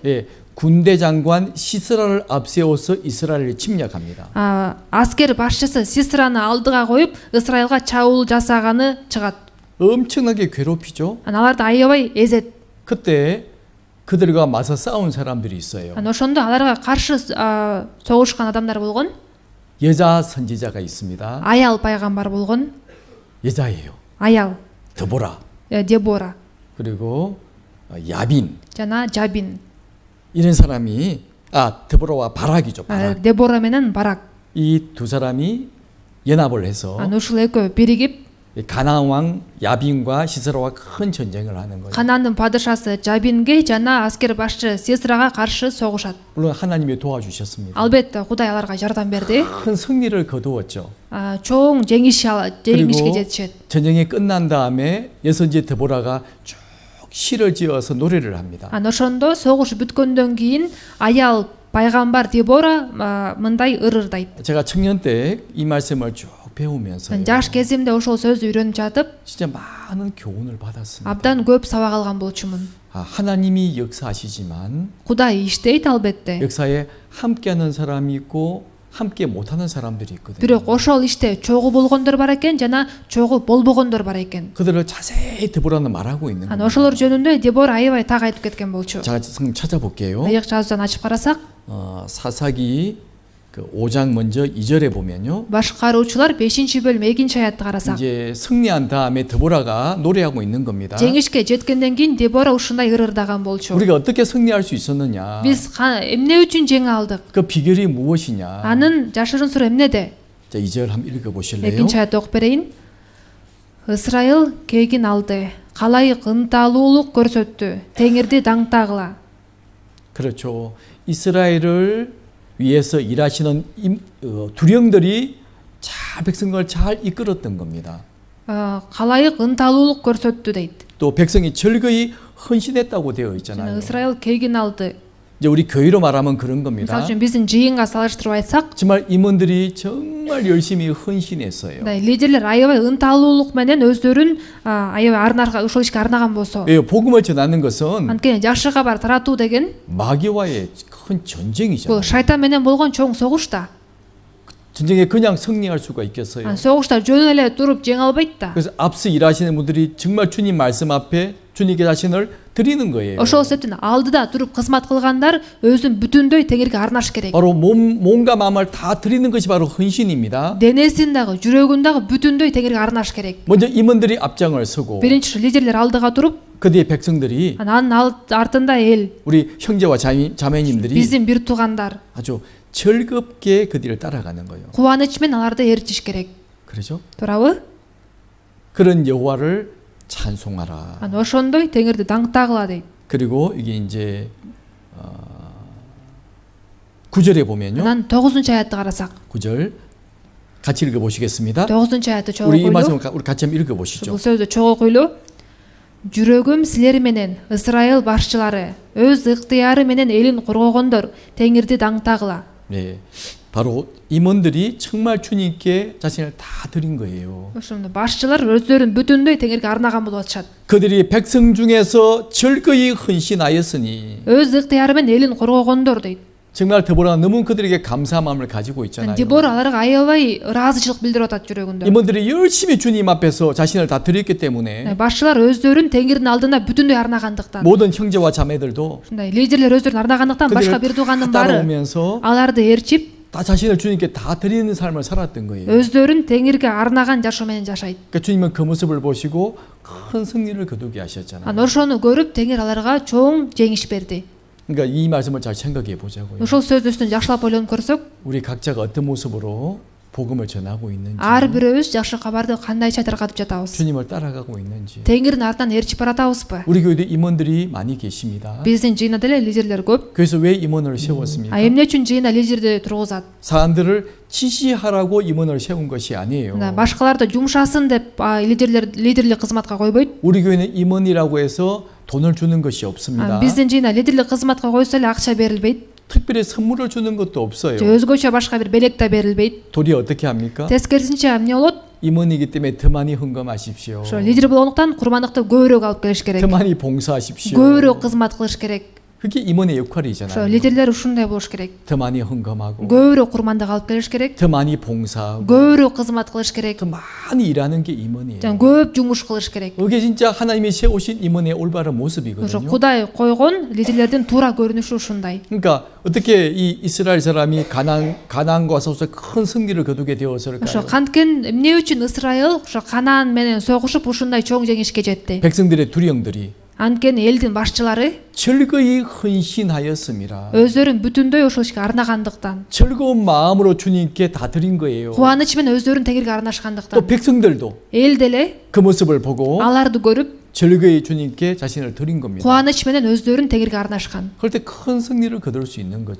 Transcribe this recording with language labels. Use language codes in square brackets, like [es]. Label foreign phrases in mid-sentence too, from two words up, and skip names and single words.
[ko] 예, 군대 장관 시스라를 앞세워서 이스라엘을 침략합니다. [ky] аскер башчысы Сисраны алдыга коюп, Ысрайылга чабуул жасаганы чыгат. [ko] 엄청나게 괴롭히죠. [ky] аларды аябай эзет. [ko] 그때 그들과 맞서 싸운 사람들이 있어요. [ky] ошондо аларга каршы согушкан адамдар болгон. [ko] 여자 선지자가 있습니다. [ky] Аял пайгамбар болгон. [ko] 여자예요. [ky] Аял. [ko] 드보라. [ky] Дебора. [ko] 그리고 야빈. [ky] жана Жабин. [ko] 이런 사람이 드보라와 바락이죠. 바락. [ky] Дебора менен Барак. [ko] 이 두 사람이 연합을 해서 [ky] ушул экөө биригип [ko] 가나안 왕 야빈과 시스라와 큰 전쟁을 하는 거예요. [ky] Канандын падышасы Жабинге жана аскер башчы Сесрага каршы согушат. [ko] 물론 하나님이 도와주셨습니다. [ky] Албетте Кудай аларга жардам берди. [ko] 큰 승리를 거두었죠. [ky] чоң жеңишке жетишет. [ko] 전쟁이 끝난 다음에 여선지 드보라가 쭉 시를 지어서 노래를 합니다. [ky] ошондо согуш бүткөндөн кийин аял пайгамбар Дебора мындай ырырдайт. [ko] 제가 청년 때 이 말씀을 쭉 배우면서 [ky] жаш кезимде ошол сөздү үйрөнүп жатып [ko] 진짜 많은 교훈을 받았습니다. [ky] абдан көп сабак алган болчумун. [ko] 하나님이 역사하시지만 [ky] Кудай иштейт албетте. [ko] 역사에 함께하는 사람이 있고 함께 못하는 사람들이 있거든요. [ky] Бирок ошол иште чогуу болгондор бар экен жана чогуу болбогондор бар экен. [ko] 그들을 자세히 드보라는 말하고 있는 거예요. [ky] ошолор жөнүндө Дебора аябай так айтып кеткен болчу. [ko] 자, 성경 찾아볼게요. [ky] ыйык жазуудан ачып карасак, [ko] 사사기 5장 먼저 2절에 보면요. [ky] башкаруучулар 5-бөлүм 2-аятты карасак. [ko] 이제 승리한 다음에 드보라가 노래하고 있는 겁니다. [ky] жеңишке жеткенден кийин Дебора ушундай ырырдаган болчу. [ko] 우리가 어떻게 승리할 수 있었느냐? [ky] Биз эмне үчүн жеңе алдык? [ko] 그 비결이 무엇이냐? [ky] Анын жашырын сыры эмнеде? [ko] 자, 2절 한번 읽어 보실래요? [ky] 2-аятты окуп берейин. Ысрайыл кегин алды. Калайык ынталуулук көрсөттү. Теңирди даңтагыла. [ko] 그렇죠. 이스라엘을 위해서 일하시는 두령들이 잘 백성을 잘 이끌었던 겁니다. [ky] калайык ынталуулук көрсөттү дейт. [ko] 또 백성이 즐거이 헌신했다고 되어 있잖아요. [ky] Ысрайыл кегин алды. [ko] 이제 우리 교회로 말하면 그런 겁니다. [ky] мисалы үчүн биздин жыйынга салыштырып айтсак, [ko] 정말 임원들이 정말 열심히 헌신했어요. [ky] лидерлер аябай ынталуулук менен өздөрүн аябай ошол ишке арнаган болсо. [ko] 복음을 전하는 것은 [ky] анткени жакшы кабар таратуу деген [ko] 마귀와의 큰 전쟁이잖아요. [ky] бул шайтан менен болгон чоң согуш да. [ko] 전쟁에 그냥 승리할 수가 있겠어요. [ky] согушта жөн эле туруп жеңе албайт да. [ko] 그래서 앞서 일하시는 분들이 정말 주님 말씀 앞에 주님께 자신을 드리는 거예요. [ky] ошол себептен алдыда туруп кызмат кылгандар өзүн бүтүндөй теңирге арнаш керек. [ko] 바로 몸과 마음을 다 드리는 것이 바로 헌신입니다. [ky] денесин дагы, жүрөгүн дагы бүтүндөй теңирге арнаш керек. [ko] 먼저 임원들이 앞장을 서고 [ky] биринчи лидерлер алдыга туруп, [ko] 그 뒤에 백성들이 [ky] анын артында эл, [ko] 우리 형제와 자매님들이 [ky] биздин бир туугандар [ko] 아주 즐겁게 그 뒤를 따라가는 거예요. [ky] кубаныч менен аларды ээрчиш керек. [ko] 그렇죠? [ky] туурабы? [ko] 그런 여호와를 찬송하라. [ky] ошондой теңирди даңктагыла дейт. [ko] 그리고 이게 이제 9절에 보면요. [ky] анан 9-аятты карасак, [ko] 9절 같이 읽어 보시겠습니다. [ky] 9-аятты чогуу [ko] 우리 이 [ky] койлу. [ko] 말씀을 우리 같이 한번 읽어 보시죠. [ky] бул сөздү чогуу койлу. жүрөгүм силер менен, Ысрайыл башчылары, өз ыктыяры менен элин коргогондор, теңирди даңктагыла. [ko] 네, 바로 임원들이 정말 주님께 자신을 다 드린 거예요. [ky] ошондо башчылар өздөрүн бүтүндөй теңирге арнаган болуп атышат. [ko] 그들이 백성 중에서 즐거이 헌신하였으니 [ky] өз ыктыяры менен элин коргогондор дейт. [ko] 정말 드보라가 너무 그들에게 감사한 마음을 가지고 있잖아요. [ky] Дебора аларга аябай ыраазычылык билдирип атат жүрөгүндө. [ko] 임원들이 열심히 주님 앞에서 자신을 다 드렸기 때문에 [ky] башчылар өздөрүн теңирдин алдында бүтүндөй арнагандыктан, [ko] 모든 형제와 자매들도 [ky] ушундай лидерлер өздөрүн арнагандыктан башка бир туугандын баары [ko] 따라오면서 [ky] аларды ээрчип, [ko] 다 자신을 주님께 다 드리는 삶을 살았던 거예요. [ky] өздөрүн теңирге арнаган жашоо менен жашайт. [ko] 그러니까 주님은 그 모습을 보시고 큰 승리를 거두게 하셨잖아요. [ky] ошону көрүп теңир аларга чоң жеңиш берди. [ko] 그러니까 이 말씀을 잘 생각해 보자고요. [ky] ошол сөздү үстүн жакшылап ойлонуп көрсөк, [ko] 우리 각자가 어떤 모습으로 복음을 전하고 있는지, [ky] ар бирөөбүз жакшы кабарды кандайча таркатып жатабыз, [ko] 주님을 따라가고 있는지. [ky] теңирдин артынан ээрчип баратабызбы? [ko] 우리 교회도 임원들이 많이 계십니다. [ky] биздин жыйында деле лидерлер көп. [ko] 그래서 왜 임원을 세웠습니까? [ky] эмне үчүн жыйында лидерди тургузат? [ko] 사람들을 지시하라고 임원을 세운 것이 아니에요. [ky] башкаларды жумшасын деп лидерлик кызматка койбойт. [ko] 우리 교회는 임원이라고 해서 돈을 주는 것이 없습니다. [ky] биздин жыйында лидерлик кызматка койсо эле акча берилбейт. [ko] 특별히 선물을 주는 것도 없어요. [ky] өзгөчө башка бир белек да берилбейт. [ko] 도리 어떻게 합니까? [ky] тескерисинче эмне болот? [ko] 임원이기 때문에 더 많이 헌금하십시오. [ky] ошо лидер болгондуктан курмандыкты көбүрөөк алып келиш керек. [ko] 더 많이 봉사하십시오. [ky] көбүрөөк кызмат кылыш керек. [ko] 그게 임원의 [ky] ошо [ko] 역할이잖아요. [ky] лидерлер ушундай болуш керек. [ko] 더 많이 헌금하고 [ky] көбүрөөк курмандык алып келиш керек. [ko] 더 많이 봉사하고 [ky] көбүрөөк кызмат кылыш керек. [ko] 더 많이 일하는 게 임원이에요. [ky] жана көп жумуш кылыш керек. [ko] 그게 진짜 하나님이 세우신 임원의 올바른 [ky] ошо [ko] 모습이거든요. [ky] Кудай койгон лидерлердин туура көрүнүшү ушундай. [ko] 그러니까 어떻게 이 이스라엘 사람이 가나안과 싸워서 큰 승리를 거두게 [ky] ошо [ko] 되었을까요? [ky] канткен эмне үчүн Ысрайыл ошо Канаан менен согушуп ушундай чоң жеңишке жетти? [ko] 백성들의 두령들이 [ky] Анткени элдин башчылары [ko] 즐거이 헌신하였습니다. [ky] өздөрүн бүтүндөй ошол ишке арнагандыктан, [ko] 즐거운 마음으로 주님께 다 드린 거예요. [ky] кубаныч менен өздөрүн тегерге [ko] 또 [ky] арнашкандыктан [ko] 백성들도 [ky] эл деле [ko] 그 모습을 보고 [ky] аларды көрүп [ko] 즐거이 주님께 자신을 드린 겁니다. [ky] кубаныч менен өздөрүн тегерге арнашкан. [ko] 그럴 때 큰 승리를 거둘 수 있는 거죠.